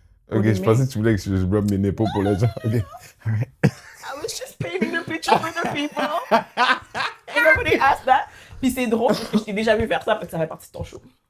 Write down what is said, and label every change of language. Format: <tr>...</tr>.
<fr>Ok, je pensais que tu voulais que je rub mes nipples pour les gens.</fr> <en>Ok, alright. I was just painting a picture for the people. And nobody asked that.</en> <fr>Puis c'est drôle parce que je t'ai déjà vu faire ça parce que ça fait partie de ton show.</fr>